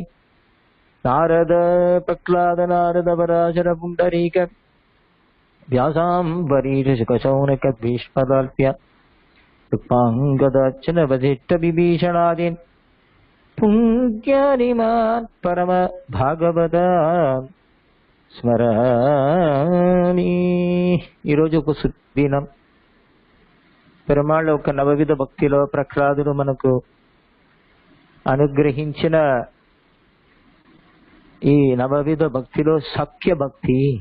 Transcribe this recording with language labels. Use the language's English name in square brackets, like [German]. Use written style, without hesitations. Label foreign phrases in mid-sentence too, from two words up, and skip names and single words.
[Sanskrit] नारद प्रह्लाद नारद पराशर पुण्डरीक व्यासाम्बरीश शुकशौनक भीष्मदाल्प्य रुक्माङ्गदार्जुन वसिष्ठ विभीषणादीन् पुण्यानि मान् परम भागवतान् స్మరామి। [Telugu] ఈరోజు ఒక సుదినం। పెరుమాళ్ళ ఒక నవవిధ భక్తిలో ప్రహ్లాదుడు మనకు అనుగ్రహించిన ఈ నవవిధ భక్తిలో సఖ్య భక్తి।